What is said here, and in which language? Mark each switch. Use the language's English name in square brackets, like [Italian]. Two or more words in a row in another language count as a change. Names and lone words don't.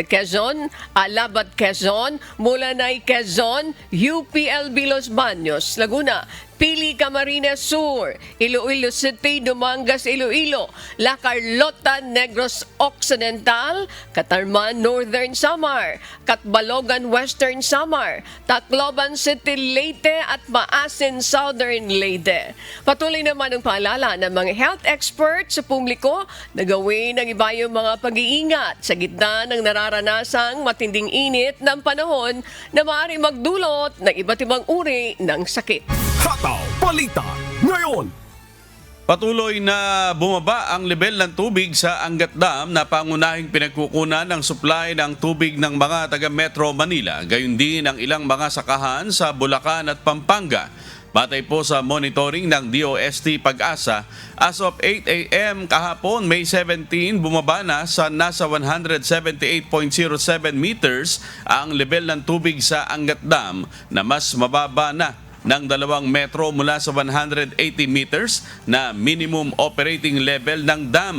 [Filipino] Quezon, Alabat Quezon, Mulanay Quezon, UPLB Los Baños, Laguna, Pili Camarines Sur, Iloilo City, Dumangas, Iloilo, La Carlota, Negros Occidental, Catarman, Northern Samar, Catbalogan, Western Samar, Tacloban City, Leyte at Maasin, Southern Leyte. Patuloy naman ang paalala ng mga health experts sa publiko na gawin ang iba yung mga pag-iingat sa gitna ng nararanasang matinding init ng panahon na maaaring magdulot ng iba't ibang uri ng sakit. Hataw Balita ngayon. Patuloy na bumaba ang level ng tubig sa Angat Dam na pangunahing pinagkukunan ng supply ng tubig ng mga taga Metro Manila, gayon din ang ilang mga sakahan sa Bulacan at Pampanga. Batay po sa monitoring ng DOST Pag-asa, [English] as of 8 a.m. [Filipino] kahapon, May 17, bumaba na sa nasa 178.07 meters ang level ng tubig sa Angat Dam na mas mababa na ng 2 metro mula sa 180 meters na minimum operating level ng dam.